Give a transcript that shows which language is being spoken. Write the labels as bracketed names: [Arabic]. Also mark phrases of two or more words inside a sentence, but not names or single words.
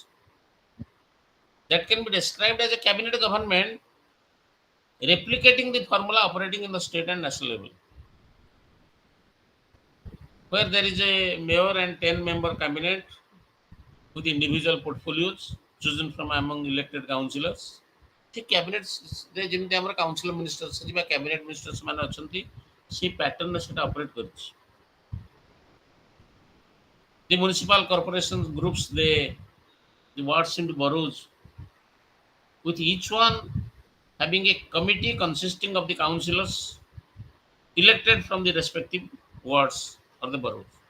[English] That can be described as a cabinet government replicating the formula operating in the state and national level, where there is a mayor and 10-member cabinet with individual portfolios chosen from among elected councillors. The cabinets [Odia] ଯେମିତି ଆମର [English] council ministers [Odia] ଅଛି ବା [English] cabinet ministers [Odia] ମାନେ ଅଛନ୍ତି ସେଇ ପ୍ୟାଟର୍ନରେ ସେଟା ଅପରେଟ୍ କରୁଛି. [English] The municipal corporation groups the wards into boroughs, with each one having a committee consisting of the councillors elected from the respective wards or the boroughs.